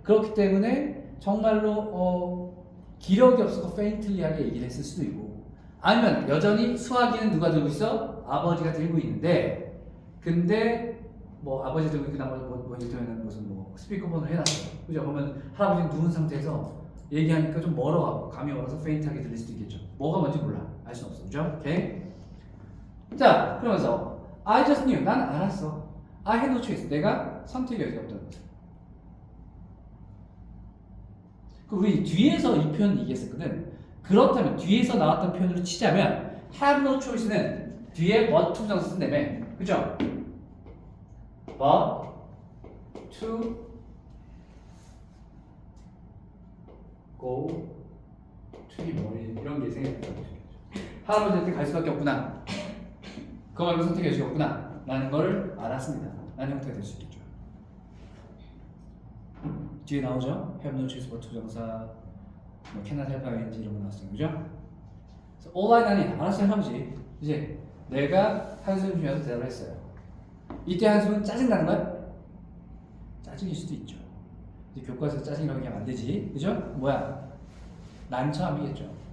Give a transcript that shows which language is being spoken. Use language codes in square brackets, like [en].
[ko] 그렇기 때문에 정말로 기력이 없어서 faintly하게 얘기를 했을 수도 있고, 아니면 여전히 수화기는 누가 들고 있어? 아버지가 들고 있는데, 근데 뭐 아버지 들고 있고 나머지 뭐 이를테면 무슨 뭐 스피커폰을 해놨어. 그죠? 그러면 할아버지는 누운 상태에서 얘기하니까 좀 멀어가고 감이 멀어서 페인트하게 들릴 수도 있겠죠. 뭐가 뭔지 몰라. 알 수는 없어. 그죠? 오케이? 자, 그러면서 [en] I just knew. [ko] 난 알았어. [en] I had no choice. [ko] 내가 선택이 없다는 거죠. 우리 뒤에서 이 표현 얘기했었거든. 그렇다면 뒤에서 나왔던 표현으로 치자면 [en] have no choice [ko] 는 뒤에 [en] but to [ko] 정사 쓴다며. 그죠? [en] but to go to [ko] 이 뭐 이런 게 생각났다고 할아버지한테 갈 수밖에 없구나. 그거 말고 선택해 주겠구나 라는 걸 알았습니다. 라는 형태가 될 수 있겠죠. 뒤에 나오죠? [en] have no choice but to [ko] 정사, 뭐 [en] cannot help ing [ko] 이런 거 나왔어요. 그죠? 그래서 [en] all I need, [ko] 알았어요 할아버지. 이제 내가 한숨 쉬면서 대답을 했어요. 이때 한숨은 짜증나는 거야? 짜증일 수도 있죠. 이제 교과서에서 짜증이라고 얘기하면 안 되지. 그죠? 뭐야? 난처함이겠죠.